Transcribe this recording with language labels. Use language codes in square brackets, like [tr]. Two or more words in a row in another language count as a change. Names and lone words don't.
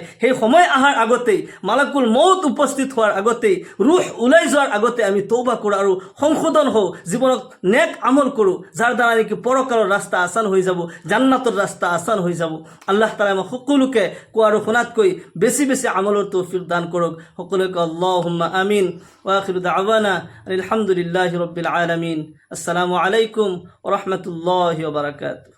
[as] সেই সময় অহাৰ আগতেই, [ar] ملك الموت [as] উপস্থিত হোৱাৰ আগতেই, ৰুহ ওলাই যোৱাৰ আগতে আমি তৌবা কৰোঁ আৰু সংশোধন হওঁ, জীৱনত নেক আমল কৰোঁ, যাৰ দ্বাৰা নেকি পৰকালৰ ৰাস্তা আসান হৈ যাব, জান্নাতৰ ৰাস্তা আসান হৈ যাব। আল্লাহ তাআলা আমাক সকলোকে কোৱা আৰু শুনাতকৈ বেছি বেছি আমলৰ তৌফিক দান কৰক। সকলোকে [ar] اللهم آمين. وآخر دعوانا الحمد لله رب العالمين. السلام عليكم ورحمة الله وبركاته.